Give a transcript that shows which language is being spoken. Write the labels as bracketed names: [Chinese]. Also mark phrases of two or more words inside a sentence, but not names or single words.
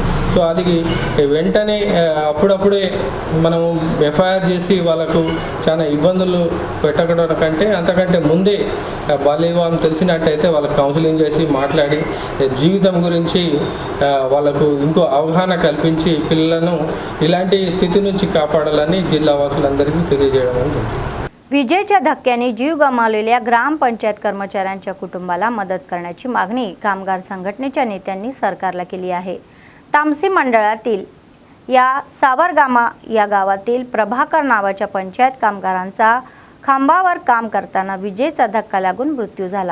[Telugu] సో అది వెంటనే అప్పుడప్పుడే మనం ఎఫ్ఐఆర్ చేసి వాళ్ళకు చాలా ఇబ్బందులు పెట్టడం కంటే అంతకంటే ముందే బాల్య వివాహం తెలిసినట్టయితే వాళ్ళకు కౌన్సిలింగ్ చేసి మాట్లాడి జీవితం గురించి వాళ్ళకు ఇంకో అవగాహన కల్పించి పిల్లలను ఇలాంటి స్థితి నుంచి కాపాడాలని జిల్లా వాసులందరికీ తెలియజేయడం జరుగుతుంది। [Marathi] विजेच्या धक्क्याने जीव गमावलेल्या ग्रामपंचायत कर्मचाऱ्यांच्या कुटुंबाला मदत करण्याची मागणी कामगार संघटनेच्या नेत्यांनी सरकारला केली आहे। तामसी मंडळातील या सावरगामा या गावातील प्रभाकर नावाच्या पंचायत कामगारांचा खांबावर काम करताना विजेचा धक्का लागून मृत्यू झाला।